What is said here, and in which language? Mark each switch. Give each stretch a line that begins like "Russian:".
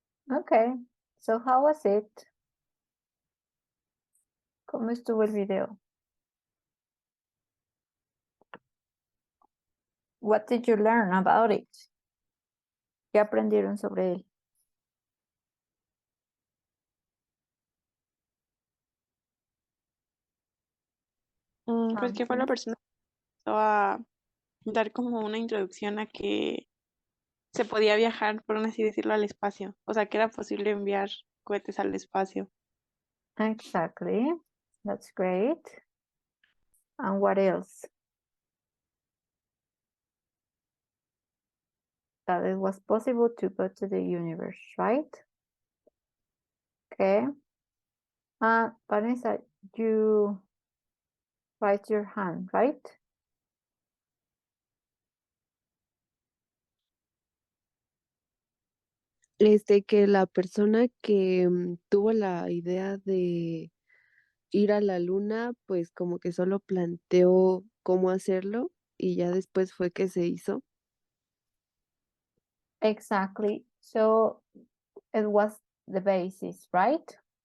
English: Okay, so how was it?
Spanish: ¿Cómo estuvo el video?
English: What did you learn about it?
Spanish: ¿Qué aprendieron sobre él? Pues que fue la persona que empezó a dar como una introducción a que se podía viajar, por así decirlo, al espacio. O sea, que era posible enviar cohetes al espacio.
English: Exactly. That's great. And what else? That it was possible to go to the universe, right? Okay. Vanessa, you raise your hand, right?
Spanish: Que la persona que tuvo la idea de ir a la luna, pues como que solo planteó cómo hacerlo y ya después fue que se hizo.
English: Exactly. So it was the basis, right?